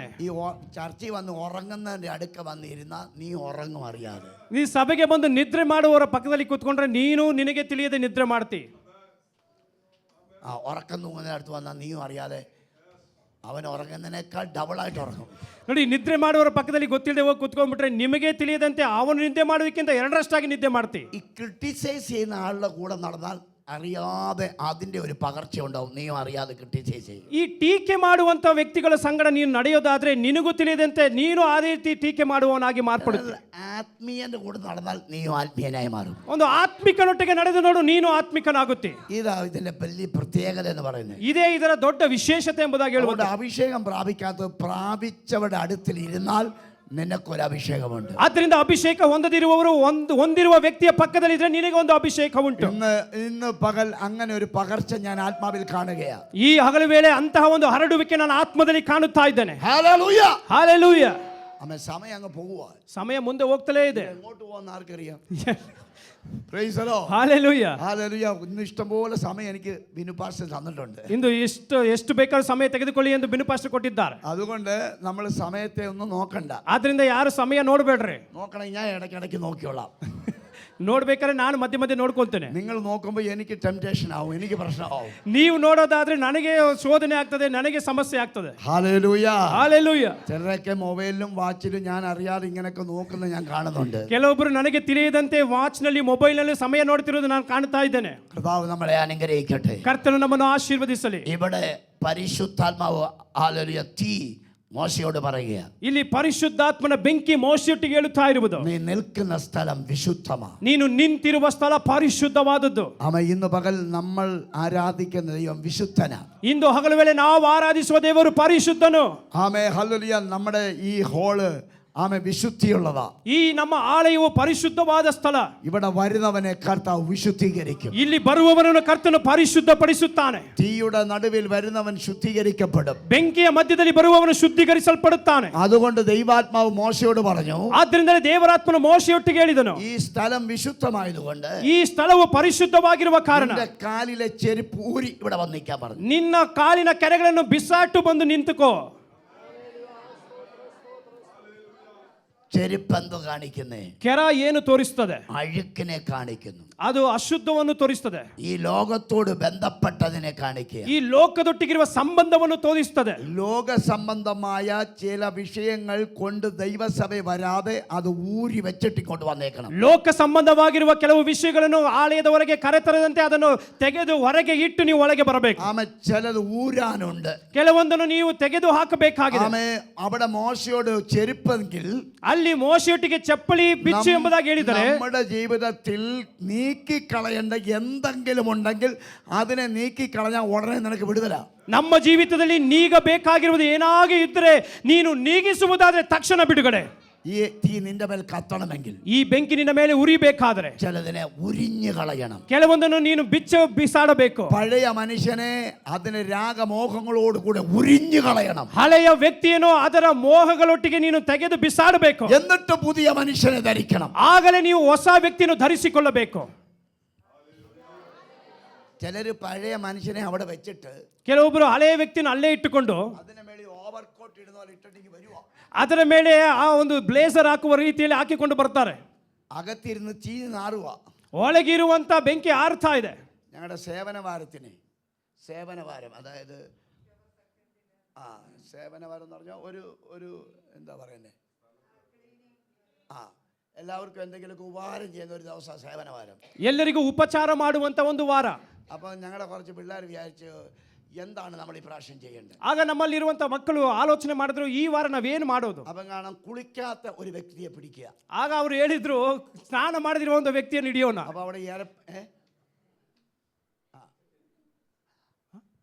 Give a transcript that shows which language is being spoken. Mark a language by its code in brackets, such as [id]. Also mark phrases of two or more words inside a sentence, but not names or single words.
[ml] ഈ ചർച്ചിൽ വന്ന് ഉറങ്ങുന്നതിന്റെ അടുക്ക വന്നിരുന്ന നീ ഉറങ്ങും അറിയാതെ. [kn] ನೀ ಸಭೆಗೆ ಬಂದು ನಿದ್ರೆ ಮಾಡುವವರ ಪಕ್ಕದಲ್ಲಿ ಕೂತ್ಕೊಂಡ್ರೆ ನೀನು ನಿನಗೆ ತಿಳಿಯದೆ ನಿದ್ರೆ ಮಾಡ್ತಿ. [ml] ആ ഉറക്കം തൂങ്ങുന്നതിന്റെ അടുത്ത് വന്നാൽ നീയും അറിയാതെ അവൻ ഉറങ്ങുന്നതിനേക്കാൾ ഡബിളായിട്ട് ഉറങ്ങും. [kn] ನೋಡಿ, ನಿದ್ರೆ ಮಾಡುವವರ ಪಕ್ಕದಲ್ಲಿ ಗೊತ್ತಿಲ್ಲದೆ ಹೋಗಿ ಕೂತ್ಕೊಂಡ್ಬಿಟ್ರೆ ನಿಮಗೆ ತಿಳಿಯದಂತೆ ಅವನು ನಿದ್ದೆ ಮಾಡೋದಕ್ಕಿಂತ ಎರಡರಷ್ಟಾಗಿ ನಿದ್ದೆ ಮಾಡ್ತಿ. [ml] ഈ ക്രിട്ടിസൈസ് ചെയ്യുന്ന ആളുടെ കൂടെ നടന്നാൽ അറിയാതെ അതിന്റെ ഒരു പകർച്ച ഉണ്ടാവും. നീയും അറിയാതെ ക്രിട്ടിസൈസ് ചെയ്യും. [kn] ಈ ಟೀಕೆ ಮಾಡುವಂತ ವ್ಯಕ್ತಿಗಳ ಸಂಗಡ ನೀನು ನಡೆಯೋದಾದ್ರೆ ನಿನಗೂ ತಿಳಿಯದಂತೆ ನೀನು ಅದೇ ರೀತಿ ಟೀಕೆ ಮಾಡುವವನಾಗಿ ಮಾರ್ಪಡುತ್ತೆ. [ml] ആത്മീയന്റെ കൂടെ നടന്നാൽ നീയും ആത്മീയനായി മാറും. [kn] ಒಂದು ಆತ್ಮಿಕನೊಟ್ಟಿಗೆ ನಡೆದು ನೋಡು, ನೀನು ಆತ್ಮಿಕನಾಗುತ್ತಿ. [ml] ഇതാ ഇതിന്റെ വലിയ പ്രത്യേകത എന്ന് പറയുന്നത്. [kn] ಇದೇ ಇದರ ದೊಡ್ಡ ವಿಶೇಷತೆ ಎಂಬುದಾಗಿ ಹೇಳುವುದು. [ml] അഭിഷേകം പ്രാപിച്ചവരുടെ അടുത്തിൽ ഇരുന്നാൽ നിനക്കൊരു അഭിഷേകമുണ്ട്. [kn] ಆದ್ದರಿಂದ ಅಭಿಷೇಕ ಹೊಂದದಿರುವವರು ಹೊಂದಿರುವ ವ್ಯಕ್ತಿಯ ಪಕ್ಕದಲ್ಲಿದ್ರೆ ನಿನಗೆ ಒಂದು ಅಭಿಷೇಕ ಉಂಟು. [ml] ഇന്ന് പകൽ അങ്ങനെ ഒരു പകർച്ച ഞാൻ ആത്മാവിൽ കാണുകയാണ്. [kn] ಈ ಹಗಲು ವೇಳೆ ಅಂತಹ ಒಂದು ಹರಡುವಿಕೆ ನಾನು ಆತ್ಮದಲ್ಲಿ ಕಾಣುತ್ತಾ ಇದ್ದೇನೆ. [ml] ഹല്ലേലൂയ. [kn] ಹಲ್ಲೆಲೂಯ. [ml] ആമേൻ. സമയം അങ്ങ് പോവുക. [kn] ಸಮಯ ಮುಂದೆ ಹೋಗ್ತಲೇ ಇದೆ. [ml] എങ്ങോട്ട് പോകുന്ന ആർക്കറിയാം? [en] Praise the Lord. [kn] ಹಲ್ಲೆಲೂಯ. [ml] ഹല്ലേലൂയ. ഇന്ന് ഇഷ്ടംപോലെ സമയം എനിക്ക് ബിനു പാസ്റ്റർ തന്നിട്ടുണ്ട്. [kn] ಇಂದು ಎಷ್ಟು ಬೇಕಾದ್ರೂ ಸಮಯ ತೆಗೆದುಕೊಳ್ಳಿ ಎಂದು ಬಿನು ಪಾಸ್ಟರ್ ಕೊಟ್ಟಿದ್ದಾರೆ. [ml] അതുകൊണ്ട് നമ്മൾ സമയത്തെ ഒന്നും നോക്കണ്ട. [kn] ಆದ್ರಿಂದ ಯಾರು ಸಮಯ ನೋಡ್ಬೇಡ್ರಿ. [ml] നോക്കണേ, ഞാൻ ഇടയ്ക്കിടയ്ക്ക് നോക്കിയോളാം. [kn] ನೋಡ್ಬೇಕಾದ್ರೆ ನಾನು ಮಧ್ಯೆ ಮಧ್ಯೆ ನೋಡ್ಕೊಳ್ತೇನೆ. [ml] നിങ്ങൾ നോക്കുമ്പോൾ എനിക്ക് ടെംപ്റ്റേഷൻ ആവും, എനിക്ക് പ്രശ്നമാവും. [kn] ನೀವು ನೋಡೋದಾದ್ರೆ ನನಗೆ ಶೋಧನೆ ಆಗ್ತದೆ, ನನಗೆ ಸಮಸ್ಯೆ ಆಗ್ತದೆ. [ml] ഹല്ലേലൂയ. [kn] ಹಲ್ಲೆಲೂಯ. [ml] ചിലരൊക്കെ മൊബൈലിലും വാച്ചിലും ഞാൻ അറിയാതെ ഇങ്ങനെയൊക്കെ നോക്കുന്നത് ഞാൻ കാണുന്നുണ്ട്. [kn] ಕೆಲವೊಬ್ಬರು ನನಗೆ ತಿಳಿಯದಂತೆ ವಾಚ್ ನಲ್ಲಿ ಮೊಬೈಲ್ ನಲ್ಲಿ ಸಮಯ ನೋಡ್ತಿರೋದು ನಾನು ಕಾಣ್ತಾ ಇದ್ದೇನೆ. [ml] കർത്താവ് നമ്മളെ അനുഗ്രഹിക്കട്ടെ. [kn] ಕರ್ತನು ನಮ್ಮನ್ನು ಆಶೀರ್ವದಿಸಲಿ. [ml] ഇവിടെ പരിശുദ്ധാത്മാവ് ഹല്ലേലൂയ തീ മോശയോട് പറയുക. [kn] ಇಲ್ಲಿ ಪರಿಶುದ್ಧಾತ್ಮನ ಬೆಂಕಿ ಮೋಶೆಯೊಟ್ಟಿಗೆ ಹೇಳುತ್ತಾ ಇರುವುದು, [ml] നീ നിൽക്കുന്ന സ്ഥലം വിശുദ്ധമാണ്. [kn] ನೀನು ನಿಂತಿರುವ ಸ್ಥಳ ಪರಿಶುದ್ಧವಾದದ್ದು. [ml] ഇന്ന് പകൽ നമ്മൾ ആരാധിക്കുന്ന ദൈവം വിശുദ്ധനാണ്. [kn] ಇಂದು ಹಗಲು ವೇಳೆ ನಾವು ಆರಾಧಿಸುವ ದೇವರು ಪರಿಶುದ್ಧನು. [ml] ആമേ. ഹല്ലേലൂയ. നമ്മുടെ ഈ ഹോള് ആമേ വിശുദ്ധിയുള്ളതാ. [kn] ಈ ನಮ್ಮ ಆಲಯವು ಪರಿಶುದ್ಧವಾದ ಸ್ಥಳ. [ml] ഇവിടെ വരുന്നവനെ കർത്താവ് വിശുദ്ധീകരിക്കും. [kn] ಇಲ್ಲಿ ಬರುವವನನ್ನು ಕರ್ತನು ಪರಿಶುದ್ಧಪಡಿಸುತ್ತಾನೆ. [ml] തീയുടെ നടുവിൽ വരുന്നവൻ ശുദ്ധീകരിക്കപ്പെടും. [kn] ಬೆಂಕಿಯ ಮಧ್ಯದಲ್ಲಿ ಬರುವವನು ಶುದ್ಧೀಕರಿಸಲ್ಪಡುತ್ತಾನೆ. [ml] അതുകൊണ്ട് ദൈവാത്മാവ് മോശയോട് പറഞ്ഞു, [kn] ಆದ್ದರಿಂದ ದೇವರಾತ್ಮನು ಮೋಶೆಯೊಟ್ಟಿಗೆ ಹೇಳಿದನು, [ml] ഈ സ്ഥലം വിശുദ്ധമായതുകൊണ്ട് [kn] ಈ ಸ್ಥಳವು ಪರಿಶುದ್ಧವಾಗಿರುವ ಕಾರಣ [ml] നിന്റെ കാലിലെ ചെരുപ്പ് ഊരി ഇവിടെ വന്നിക്കാൻ പറഞ്ഞു. [kn] ನಿನ್ನ ಕಾಲಿನ ಕೆರೆಗಳನ್ನು ಬಿಸಾಟು ಬಂದು ನಿಂತುಕೋ. [ml] ചെരുപ്പ് എന്ത് കാണിക്കുന്നേ? [kn] ಕೆರ ಏನು ತೋರಿಸ್ತದೆ? [ml] അഴുക്കിനെ കാണിക്കുന്നു. [kn] ಅದು ಅಶುದ್ಧವನ್ನು ತೋರಿಸ್ತದೆ. [ml] ഈ ലോകത്തോട് ബന്ധപ്പെട്ടതിനെ കാണിക്കുക. [kn] ಈ ಲೋಕದೊಟ್ಟಿಗಿರುವ ಸಂಬಂಧವನ್ನು ತೋರಿಸ್ತದೆ. [ml] ലോക സംബന്ധമായ ചില വിഷയങ്ങൾ കൊണ്ട് ദൈവസഭ വരാതെ അത് ഊരി വെച്ചിട്ട് ഇങ്ങോട്ട് വന്നേക്കണം. [kn] ಲೋಕ ಸಂಬಂಧವಾಗಿರುವ ಕೆಲವು ವಿಷಯಗಳನ್ನು ಆಲಯದ ಹೊರಗೆ ಕರೆತರದಂತೆ ಅದನ್ನು ತೆಗೆದು ಹೊರಗೆ ಇಟ್ಟು ನೀವು ಒಳಗೆ ಬರಬೇಕು. [ml] ആമേ. ചിലത് ഊരാനുണ്ട്. [kn] ಕೆಲವೊಂದನ್ನು ನೀವು ತೆಗೆದು ಹಾಕಬೇಕಾಗಿದೆ. [ml] ആമേ. അവിടെ മോശയോട് ചെരുപ്പെങ്കിൽ [kn] ಅಲ್ಲಿ ಮೋಶೆಯೊಟ್ಟಿಗೆ ಚಪ್ಪಲಿ ಬಿಚ್ಚು ಎಂಬುದಾಗಿ ಹೇಳಿದರೆ, [ml] നമ്മുടെ ജീവിതത്തിൽ നീക്കിക്കളയേണ്ട എന്തെങ്കിലും ഉണ്ടെങ്കിൽ അതിനെ നീക്കിക്കളഞ്ഞാൽ ഉടനെ നിനക്ക് വിടുതല. [kn] ನಮ್ಮ ಜೀವಿತದಲ್ಲಿ ನೀಗಬೇಕಾಗಿರುವುದು ಏನಾಗಿ ಇದ್ದರೆ ನೀನು ನೀಗಿಸುವುದಾದ್ರೆ ತಕ್ಷಣ ಬಿಡುಗಡೆ. [ml] ഈ തീ നിന്റെ മേൽ കത്തണമെങ്കിൽ, [kn] ಈ ಬೆಂಕಿ ನಿನ್ನ ಮೇಲೆ ಉರಿಬೇಕಾದರೆ [ml] ചിലതിനെ ഉരിഞ്ഞു കളയണം. [kn] ಕೆಲವೊಂದನ್ನು ನೀನು ಬಿಸಾಡಬೇಕು. [ml] പഴയ മനുഷ്യനെ അതിന് രാഗമോഹങ്ങളോട് കൂടെ ഉരിഞ്ഞു കളയണം. [kn] ಹಳೆಯ ವ್ಯಕ್ತಿಯನ್ನು ಅದರ ಮೋಹಗಳೊಟ್ಟಿಗೆ ನೀನು ತೆಗೆದು ಬಿಸಾಡಬೇಕು. [ml] എന്നിട്ട് പുതിയ മനുഷ്യനെ ധരിക്കണം. [kn] ಆಗಲೇ ನೀವು ಹೊಸ ವ್ಯಕ್ತಿಯನ್ನು ಧರಿಸಿಕೊಳ್ಳಬೇಕು. [ml] ചിലര് പഴയ മനുഷ്യനെ അവിടെ വെച്ചിട്ട് [kn] ಕೆಲವೊಬ್ಬರು ಹಳೆಯ ವ್ಯಕ್ತಿಯನ್ನು ಅಲ್ಲೇ ಇಟ್ಟುಕೊಂಡು [ml] അതിനെ മേളിൽ ഓവർകോട്ട് ഇടുന്ന പോലെ ഇട്ടിട്ട് വരുവാ. [kn] ಅದರ ಮೇಲೆ ಆ ಒಂದು ಬ್ಲೇಸರ್ ಹಾಕುವ ರೀತಿಯಲ್ಲಿ ಹಾಕಿಕೊಂಡು ಬರ್ತಾರೆ. [ml] അകത്തിരുന്ന് ചീ നാറുക. [kn] ಒಳಗಿರುವಂತ ಬೆಂಕಿ ಆರ್ತಾ ಇದೆ. [ml] ഞങ്ങളുടെ സേവനവാരത്തിന് സേവനവാരം, അതായത് സേവനവാരം എന്ന് പറഞ്ഞാൽ ഒരു എന്താ പറയുന്നത്, എല്ലാവർക്കും എന്തെങ്കിലുമൊക്കെ ഉപകാരം ചെയ്യുന്ന ഒരു ദിവസം സേവനവാരം. [kn] ಎಲ್ಲರಿಗೂ ಉಪಚಾರ ಮಾಡುವಂತ ಒಂದು ವಾರ. [ml] അപ്പം ഞങ്ങളുടെ കുറച്ച് പിള്ളേർ വിചാരിച്ചു എന്താണ് നമ്മൾ ഈ പ്രാവശ്യം ചെയ്യേണ്ടത്. [kn] ಆಗ ನಮ್ಮಲ್ಲಿರುವಂತ ಮಕ್ಕಳು ಆಲೋಚನೆ ಮಾಡಿದ್ರು, ಈ ವಾರ ನಾವೇನು ಮಾಡೋದು. [ml] അപ്പം കാണാം കുളിക്കാത്ത ഒരു വ്യക്തിയെ പിടിക്കുക. [kn] ಆಗ ಅವರು ಹೇಳಿದ್ರು, ಸ್ನಾನ ಮಾಡದಿರುವ ಒಂದು ವ್ಯಕ್ತಿಯನ್ನು ಹಿಡಿಯೋಣ. [ml] അപ്പോൾ അവിടെ